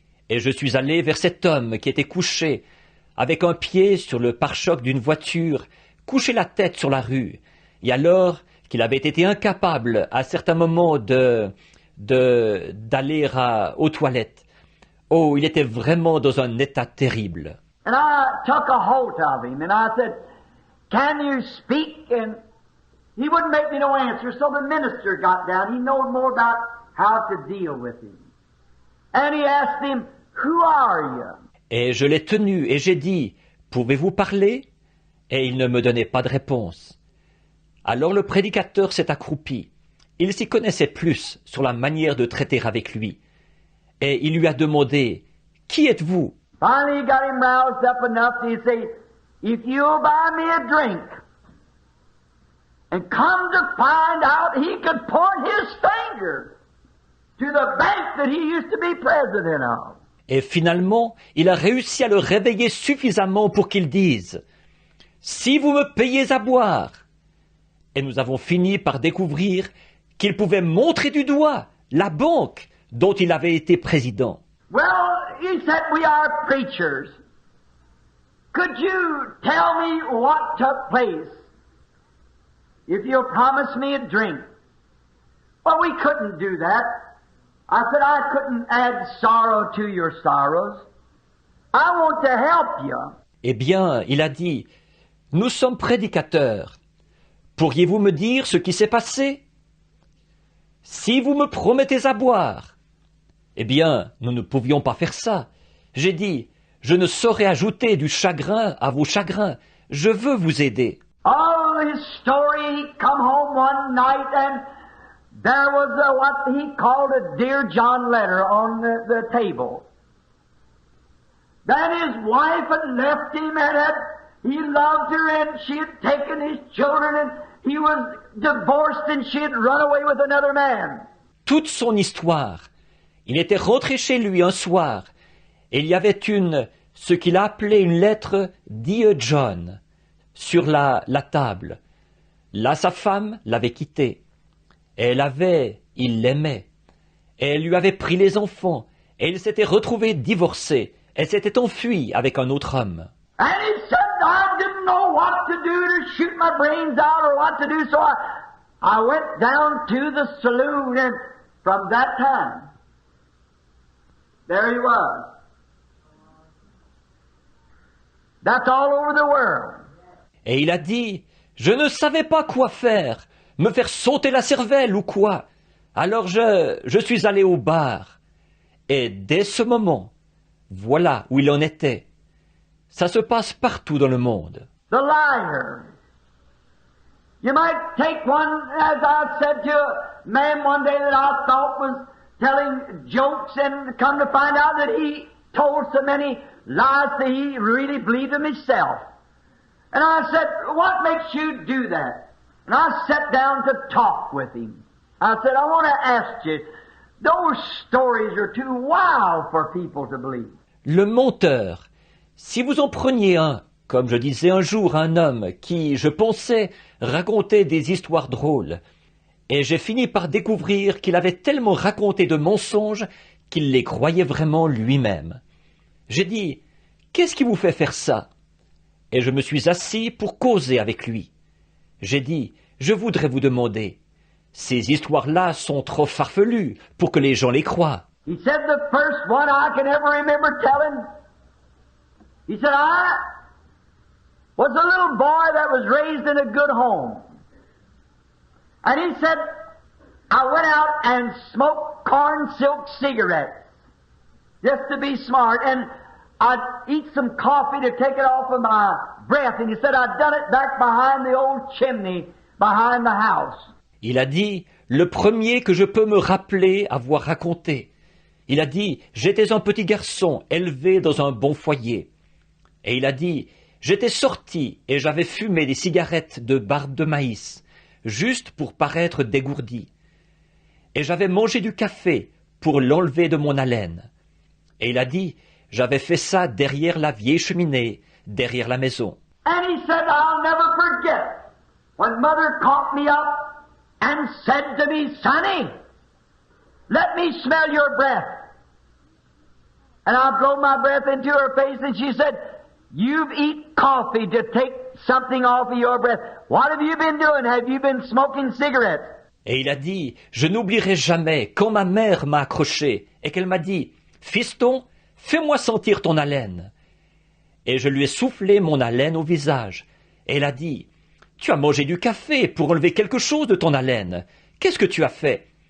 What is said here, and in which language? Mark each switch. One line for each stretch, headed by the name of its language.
French: Et je suis allé vers cet homme qui était couché, avec un pied sur le pare-choc d'une voiture, couché la tête sur la rue, et alors qu'il avait été incapable à certains moments de d'aller aux toilettes. Oh, il était vraiment dans un état terrible.
English: And I took a hold of him and I said, "Can you speak?" And he wouldn't make me no answer, so the minister got down. He knowed more about how to deal with him. And he asked him, "Who are you?"
French: Et je l'ai tenu et j'ai dit, « Pouvez-vous parler ?» Et il ne me donnait pas de réponse. Alors le prédicateur s'est accroupi. Il s'y connaissait plus sur la manière de traiter avec lui. Et il lui a demandé, « Qui êtes-vous »
English: Finally, he got him roused up enough to say, "If you'll buy me a drink," and come to find out he could point his finger to the bank that he used to be president of.
French: Et finalement, il a réussi à le réveiller suffisamment pour qu'il dise, « Si vous me payez à boire !» Et nous avons fini par découvrir qu'il pouvait montrer du doigt la banque dont il avait été président.
English: Well, he said, "We are preachers. Could you tell me what took place if you'll promise me a drink?" Well, we couldn't do that. I said, "I couldn't add sorrow to your sorrows. I want to help you."
French: Eh bien, il a dit, « Nous sommes prédicateurs. Pourriez-vous me dire ce qui s'est passé ? Si vous me promettez à boire. » Eh bien, nous ne pouvions pas faire ça. J'ai dit, « Je ne saurais ajouter du chagrin à vos chagrins. Je veux vous aider. »
English: Oh, his story, he come home one night and there was what he called a Dear John letter on the table. Then his wife had left him and he loved her and she had taken his children and he was divorced and she had run away with another man.
French: Toute son histoire. Il était rentré chez lui un soir et il y avait ce qu'il a appelé une lettre Dear John sur la table. Là, sa femme l'avait quitté. Et il l'aimait. Et elle lui avait pris les enfants. Et il s'était retrouvé divorcé. Elle s'était enfuie avec un autre homme.
English: And he said, "I didn't know what to do to shoot my brains out or what to do, so I went down to the saloon and from that time, there he was. That's all over the world."
French: Et il a dit, « Je ne savais pas quoi faire, me faire sauter la cervelle ou quoi. Alors je suis allé au bar. » Et dès ce moment, voilà où il en était. Ça se passe partout dans le monde.
English: The liar. You might take one, as I said to a man one day that I thought was telling jokes and come to find out that he told so many lies that he really believed them himself. And I said, "What makes you do that?" And I sat down to talk with him. I said, "I want to ask you, those stories are too wild for people to believe."
French: Le menteur. Si vous en preniez un, comme je disais un jour à un homme qui, je pensais, racontait des histoires drôles, et j'ai fini par découvrir qu'il avait tellement raconté de mensonges qu'il les croyait vraiment lui-même. J'ai dit, « Qu'est-ce qui vous fait faire ça ?» Et je me suis assis pour causer avec lui. J'ai dit, « Je voudrais vous demander, ces histoires-là sont trop farfelues pour que les gens les croient. »
English: He said the first one I can ever remember telling. He said, "I was a little boy that was raised in a good home." And he said, "I went out and smoked corn silk cigarettes just to be smart, and I'd eat some coffee to take it off of my breath." And he said, "I'd done it back behind the old chimney behind the house."
French: Il a dit, le premier que je peux me rappeler avoir raconté. Il a dit, j'étais un petit garçon élevé dans un bon foyer. Et il a dit, j'étais sorti et j'avais fumé des cigarettes de barbe de maïs, juste pour paraître dégourdi. Et j'avais mangé du café pour l'enlever de mon haleine. Et il a dit, j'avais fait ça derrière la vieille cheminée, derrière la maison.
English: And he said, "I'll never forget when Mother caught me up and said to me, 'Sonny, let me smell your breath.' And I blow my breath into her face and she said, 'You've eaten coffee to take something off of your breath. What have you been doing? Have you been smoking cigarettes?'
French: Et il a dit, je n'oublierai jamais quand ma mère m'a accroché et qu'elle m'a dit, fiston, fais-moi sentir ton haleine. Et je lui ai soufflé mon haleine au visage. Et elle a dit, tu as mangé du café pour enlever quelque chose de ton haleine. Qu'est-ce que tu as fait?